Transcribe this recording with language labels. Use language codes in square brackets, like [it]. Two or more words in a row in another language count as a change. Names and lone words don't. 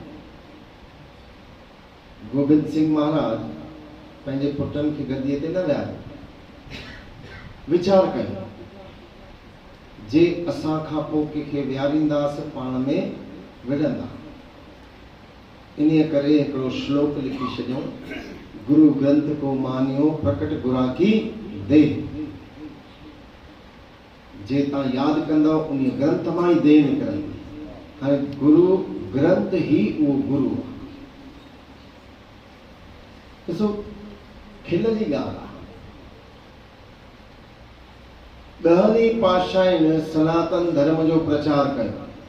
[sd] गोबिंद सिंह महाराज पंहिंजे पुटनि खे गद्दीअ ते न विया। वीचार कयो, जे असां खां पोइ कंहिंखे विहारींदासीं पाण में विढ़ंदा। इन करे हिकिड़ो श्लोक लिखी छॾियो, [pa] गुरु ग्रंथ को मानियो प्रकट गुरा की दे। [sd] जे तव्हां यादि कंदव उन ग्रंथ मां ई दे निकिरंदी। हाणे गुरु ग्रंथ ई उहो गुरु आहे। ॾिसो खिल जी ॻाल्हि आहे, 10 पातशाहियुनि सनातन धर्म जो प्रचार कयो।